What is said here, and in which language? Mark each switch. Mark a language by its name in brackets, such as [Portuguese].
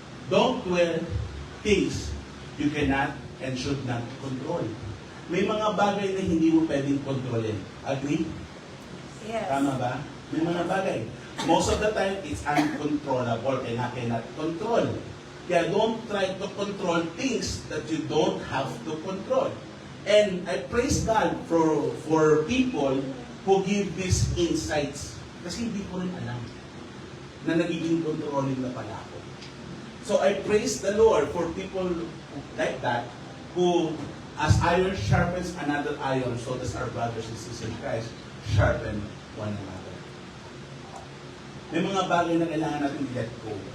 [English] Don't dwell things you cannot and should not control. [Filipino] May mga bagay na hindi mo pwedeng kontrolin. [English] Agree? Yes. [Filipino] Tama ba? May mga bagay. [English] Most of the time, it's uncontrollable and I cannot control. [Filipino] Kaya [English] don't try to control things that you don't have to control. And I praise God for people who give these insights. [Filipino] Kasi hindi ko rin alam na nagiging controlling na pala ako. [English] So I praise the Lord for people like that who, as iron sharpens another iron, so does our brothers and sisters in Christ sharpen one another. [Filipino] May mga bagay na kailangan natin [English] let go.